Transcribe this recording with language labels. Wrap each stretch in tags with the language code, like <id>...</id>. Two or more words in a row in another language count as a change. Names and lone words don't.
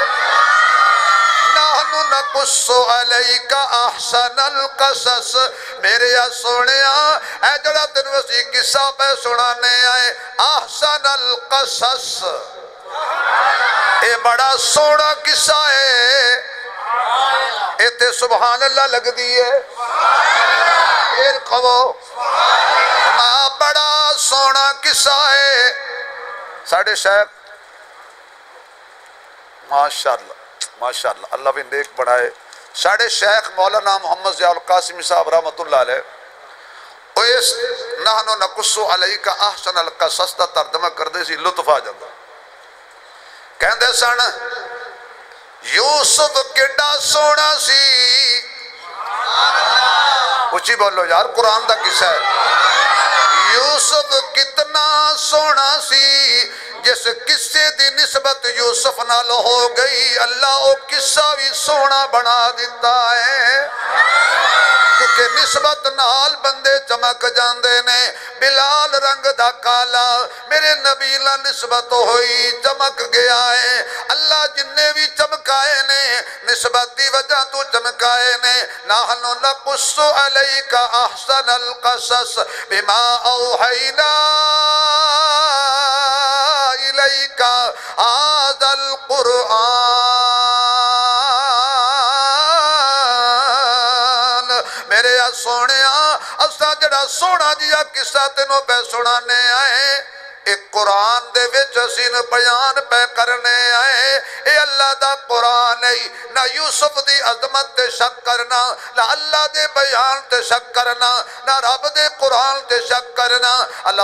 <ar>نحن نقص علیک احسن القصص</ar> <pa>میرے یا سونیا اے جڑا تینوں اسی قصہ پہ سنانے آئے</pa> <ar>احسن القصص</ar> <pa>اے بڑا سونا قصہ ہے ایتے</pa> <ar>سبحان اللہ</ar> <pa>لگ دیئے پھر کھو بڑا سونا قصہ ہے ساڑھے شیخ ماشاءاللہ اللہ بھی نیک بڑھائے ساڑھے شیخ مولانا محمد ضیاء القاسم صاحب رحمت اللہ علیہ وہ اس</pa> <ar>نحن نقص علیک احسن القصص</ar> <pa>دا ترجمہ کردے سی لطف آ جاتا کہندے سن یوسف کیڑا سونا سی اچھی بولو یار قرآن دا قصہ ہے یوسف کتنا سونا سی جس قصے دی نسبت یوسف نال ہو گئی اللہ او قصہ بھی سونا بنا دیتا ہے کیونکہ نسبت نال بندے چمک جاندے نے بلال رنگ دا کالا میرے نبی لا نسبت ہوئی چمک گیا ہے اللہ جننے بھی چمکائے نے نسبت دی وجہ تو چمکائے نے</pa> <ar>نحن نقص علیک احسن القصص بما اوحینا الیک هذا القرآن</ar> <pa>میرے سونیا اسا جڑا سونا جیا قصہ تینوں پہ سنانے آئے ایک قرآن دے وچ اسین بیان پہ کرنے آئے اے اللہ دا قرآن ہے نہ یوسف دی عظمت تے شک کرنا نہ اللہ دے بیان تے شک کرنا نہ رب دے قرآن تے شک کرنا اللہ</pa>